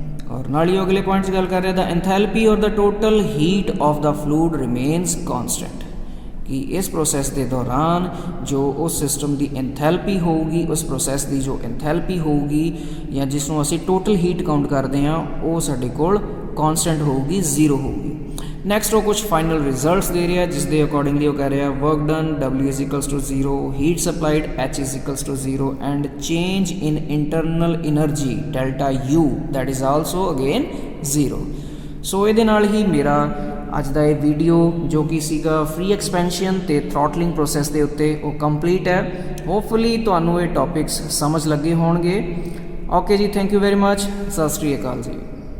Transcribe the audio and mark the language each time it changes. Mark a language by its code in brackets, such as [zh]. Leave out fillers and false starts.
[pa] ਔਰ ਨਾਲ ਹੀ ਅਗਲੇ ਪੁਆਇੰਟ 'ਚ ਗੱਲ ਕਰ ਰਿਹਾ, [en] The enthalpy or the total heat of the fluid remains constant. [pa] ਕਿ ਇਸ ਪ੍ਰੋਸੈਸ ਦੇ ਦੌਰਾਨ ਜੋ ਉਸ ਸਿਸਟਮ ਦੀ ਐਂਥੈਲਪੀ ਹੋਊਗੀ, ਉਸ ਪ੍ਰੋਸੈਸ ਦੀ ਜੋ ਐਂਥੈਲਪੀ ਹੋਊਗੀ ਜਾਂ ਜਿਸ ਨੂੰ ਅਸੀਂ ਟੋਟਲ ਹੀਟ ਕਾਊਂਟ ਕਰਦੇ ਹਾਂ, ਉਹ ਸਾਡੇ ਕੋਲ ਕਾਨਸਟੈਂਟ ਹੋਊਗੀ, 0 ਹੋਊਗੀ। ਨੈਕਸਟ ਉਹ ਕੁਝ ਫਾਈਨਲ ਰਿਜ਼ਲਟਸ ਦੇ ਰਿਹਾ, ਜਿਸ ਦੇ ਅਕੋਰਡਿੰਗਲੀ ਉਹ ਕਹਿ ਰਿਹਾ [en] Work done W is equals to 0, heat supplied H is equals to 0 and change in internal energy delta U that is also again 0। [pa] ਸੋ ਇਹਦੇ ਨਾਲ ਹੀ ਮੇਰਾ ਅੱਜ ਦਾ ਇਹ ਵੀਡੀਓ ਜੋ ਕਿ ਸੀਗਾ ਫ੍ਰੀ ਐਕਸਪੈਂਸ਼ਨ ਤੇ ਥ੍ਰੋਟਲਿੰਗ ਪ੍ਰੋਸੈਸ ਦੇ ਉੱਤੇ, ਉਹ ਕੰਪਲੀਟ ਹੈ। ਹੋਪਫੁਲੀ ਤੁਹਾਨੂੰ ਇਹ ਟੌਪਿਕਸ ਸਮਝ ਲੱਗੇ ਹੋਣਗੇ। [en] okay ਜੀ, thank you very much, [pa] ਸਤਿ ਸ਼੍ਰੀ ਅਕਾਲ ਜੀ।